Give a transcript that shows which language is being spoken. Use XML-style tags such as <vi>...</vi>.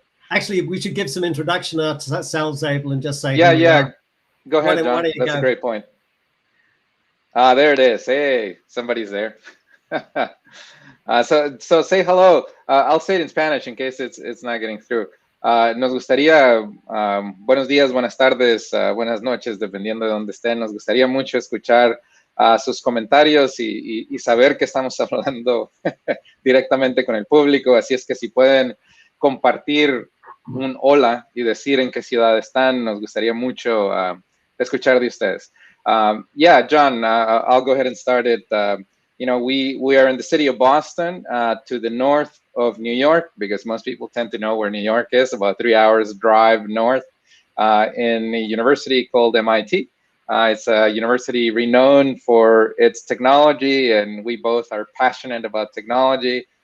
<en>Actually, we should give some introduction to that sounds able and just say. Yeah. Go ahead, John. That's a great point. There it is. Hey, somebody's there. So say hello. I'll say it in Spanish in case it's not getting through.</en> <es>Nos gustaría, buenos días, buenas tardes, buenas noches, dependiendo de donde estén. Nos gustaría mucho escuchar sus comentarios y saber que estamos hablando directamente con el público. Así es que si pueden compartir un hola y decir en qué ciudad están, nos gustaría mucho escuchar de ustedes.</es> <en>Yeah, John, I'll go ahead and start it. We are in the city of Boston, to the north of New York, because most people tend to know where New York is, about 3 hours drive north, in a university called MIT. It's a university renowned for its technology, and we both are passionate about technology.</en>